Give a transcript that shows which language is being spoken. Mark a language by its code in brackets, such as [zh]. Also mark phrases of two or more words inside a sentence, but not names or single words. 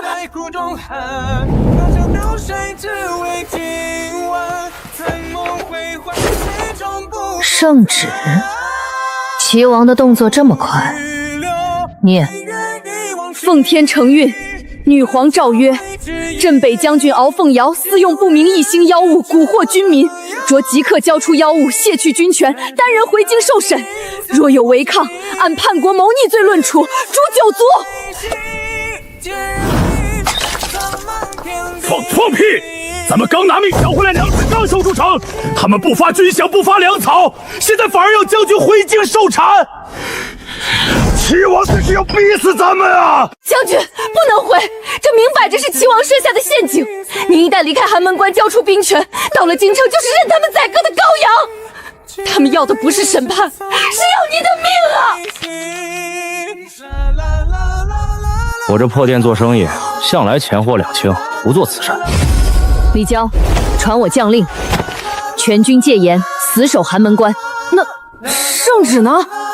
[zh] 了！圣旨？齐王的动作这麼快？念： 奉天承運，女皇詔曰：鎮北將軍敖鳳瑤私用不明異星妖物蠱惑軍民，着即刻交出妖物，卸去軍權，單人回京受審。若有違抗，按叛國謀逆罪論處，誅九族。放屁！咱們剛拿命搶回來糧食，剛守住城，他們不發軍饷，不發糧草，現在反而要將軍回京受產。齊王這是要逼死咱們啊！將軍不能回，這明擺着是齊王設下的陷阱。您一旦離開寒門關，交出兵權，到了京城就是任他們宰割的羔羊。他們要的不是審判，是要你的命啊！我這破店做生意，向來錢貨兩清，不做慈善。李郊，傳我將令，全軍戒嚴，死守寒門關。那聖旨呢？